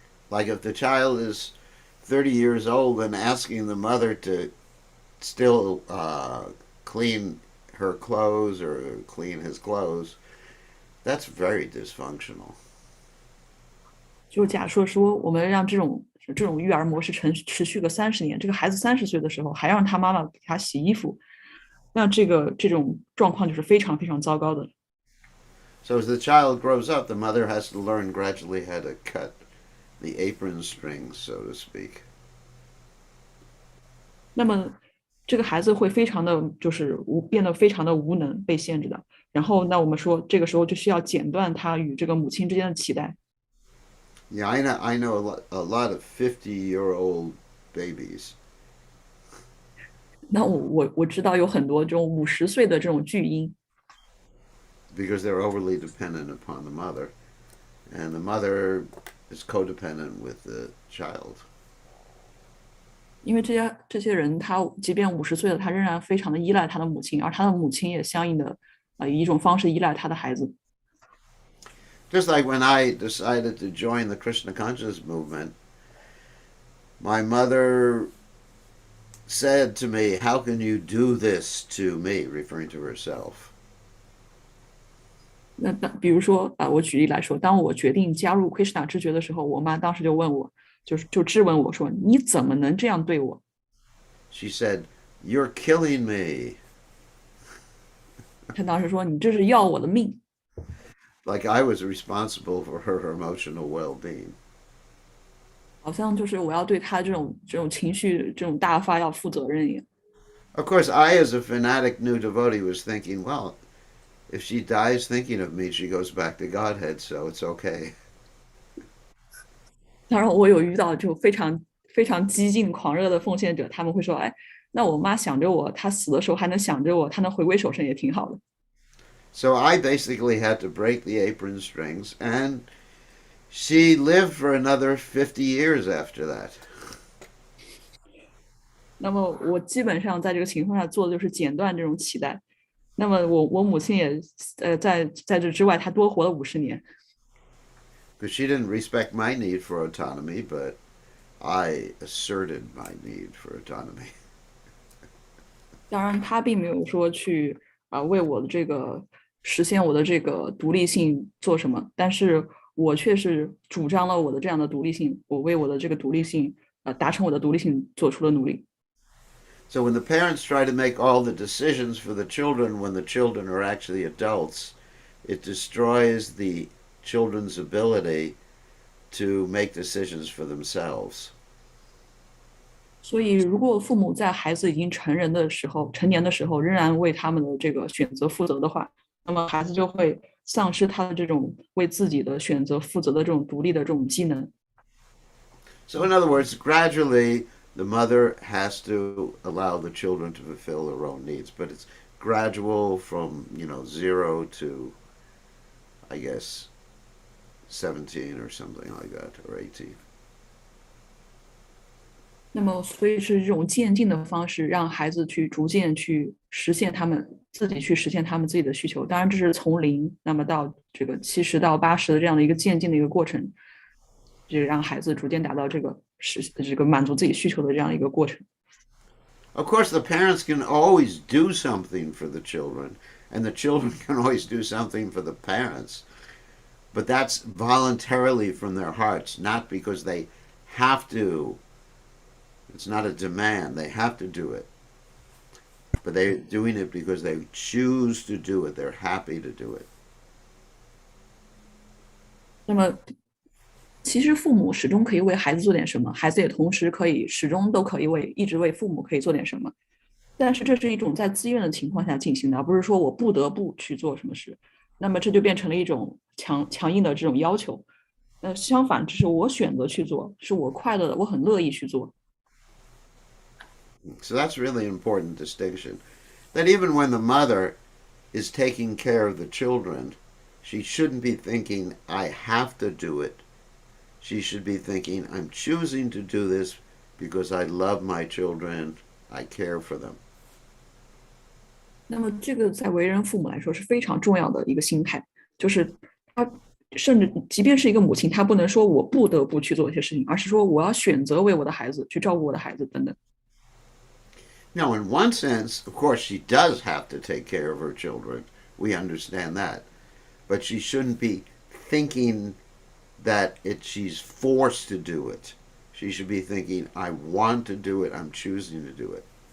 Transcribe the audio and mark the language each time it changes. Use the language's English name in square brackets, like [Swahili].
[English] Like if the child is 30 years old and asking the mother to still clean her clothes or clean his clothes, that's very dysfunctional. [Chinese] 就假设说，我们让这种育儿模式持续个30年，这个孩子30岁的时候还让他妈妈给他洗衣服，那这种状况就是非常非常糟糕的。 [English] So as the child grows up, the mother has to learn gradually how to cut the apron strings, so to speak. [Chinese] 那么这个孩子会非常的就是变得非常的无能，被限制的。然后那我们说这个时候就需要剪断他与这个母亲之间的脐带。 [English] Yeah, I know a lot of 50-year-old babies. [Chinese] 那我知道有很多这种50岁的这种巨婴。 [English] Because they're overly dependent upon the mother, and the mother is codependent with the child. [Chinese] 因为这些人，他即便50岁了，他仍然非常的依赖他的母亲，而他的母亲也相应的以一种方式依赖他的孩子。 [English] Just like when I decided to join the Krishna consciousness movement, my mother said to me, "How can you do this to me?" referring to herself. [Chinese] 那比如说我举例来说，当我决定加入 Krishna 知觉的时候，我妈当时就问我，就质问我说：“你怎么能这样对我？” [English] She said, "You're killing me." [Chinese] 她当时说：“你这是要我的命。” [English] Like I was responsible for her emotional well-being. [Chinese] 好像就是我要对她这种情绪这种大发要负责任一样。 [English] Of course, I, as a fanatic new devotee, was thinking, well, if she dies thinking of me, she goes back to Godhead, so it's okay. [Chinese] 当然，我有遇到就非常激进狂热的奉献者，他们会说：“哎，那我妈想着我，她死的时候还能想着我，她能回归手圣也挺好的。” [English] So I basically had to break the apron strings, and she lived for another 50 years after that. [Chinese] 那么我基本上在这个情况下做的就是剪断这种脐带。那么我母亲也在这之外，她多活了50年。 [English] Because she didn't respect my need for autonomy, but I asserted my need for autonomy. [Chinese] 当然，她并没有说去为我的这个实现我的这个独立性做什么，但是我却是主张了我的这样的独立性，我为我的这个独立性达成我的独立性做出了努力。 [English] So when the parents try to make all the decisions for the children when the children are actually adults, it destroys the children's ability to make decisions for themselves. [Chinese] 所以，如果父母在孩子已经成年的时候，仍然为他们的这个选择负责的话，那么孩子就会丧失他的这种为自己的选择负责的这种独立的这种技能。 [English] So in other words, gradually the mother has to allow the children to fulfill their own needs, but it's gradual from, 0 to, I guess, 17 or something like that, or 18. [Chinese] 那么，所以是这种渐进的方式，让孩子去逐渐去实现自己他们自己的需求。当然，这是从0，那么到这个70到80的这样的一个渐进的一个过程，就让孩子逐渐达到这个满足自己需求的这样一个过程。 [English] Of course, the parents can always do something for the children, and the children can always do something for the parents. But that's voluntarily from their hearts, not because they have to. It's not a demand. They have to do it. But they're doing it because they choose to do it. They're happy to do it. [Chinese] 那么，其实父母始终可以为孩子做点什么，孩子也同时始终都可以一直为父母可以做点什么。但是这是一种在自愿的情况下进行的，而不是说我不得不去做什么事。那么这就变成了一种强硬的这种要求。相反，这是我选择去做，是我快乐的，我很乐意去做。 [English] So that's really an important distinction. That even when the mother is taking care of the children, she shouldn't be thinking, I have to do it. She should be thinking, I'm choosing to do this because I love my children, I care for them. [Chinese] 那么这个在为人父母来说是非常重要的一个心态，就是他甚至即便是一个母亲，她不能说我不得不去做一些事情，而是说我要选择为我的孩子去照顾我的孩子等等。 [English] Now, in one sense, of course, she does have to take care of her children. We understand that. But she shouldn't be thinking that she's forced to do it. She should be thinking, I want to do it, I'm choosing to do it.